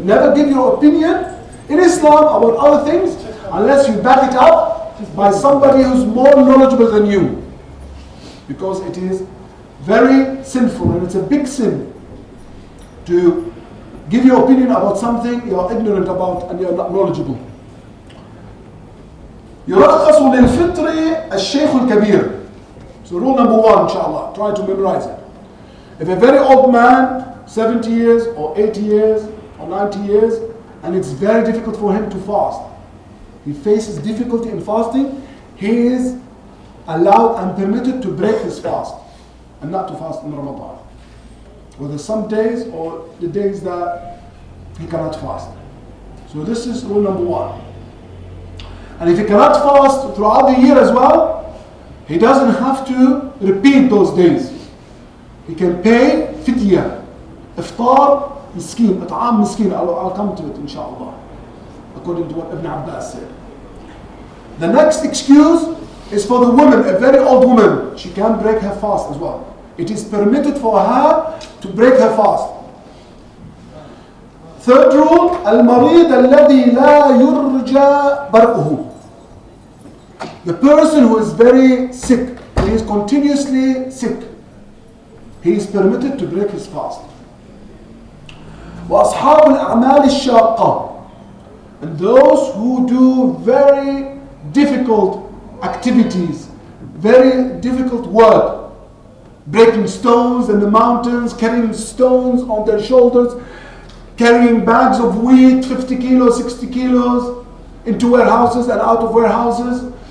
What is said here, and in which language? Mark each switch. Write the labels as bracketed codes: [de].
[en] Never give your opinion in Islam about other things unless you back it up by somebody who's more knowledgeable than you. Because it is very sinful, and it's a big sin to give your opinion about something you are ignorant about and you are not knowledgeable. [ar] يرخص للفطر الشيخ الكبير. [en] So rule number 1, inshallah, try to memorize it. If a very old man, 70 years or 80 years or 90 years, and it's very difficult for him to fast, he faces difficulty in fasting, he is allowed and permitted to break his fast and not to fast in Ramadan. Whether some days or the days that he cannot fast. So this is rule number 1. And if he cannot fast throughout the year as well, he doesn't have to repeat those days. He can pay fidya, iftar, miskin, at'am miskin. I'll come to it inshallah, according to what Ibn Abbas said. The next excuse is for the woman, a very old woman. She can break her fast as well. It is permitted for her to break her fast. Third rule, [ar] المريض الذي لا يرجى برؤه. [en] The person who is very sick, he is continuously sick, he is permitted to break his fast. [ar] وأصحاب الأعمال الشاقة, [en] and those who do very difficult activities, very difficult work, breaking stones in the mountains, carrying stones on their shoulders, carrying bags of wheat, 50 kilos, 60 kilos, into warehouses and out of warehouses.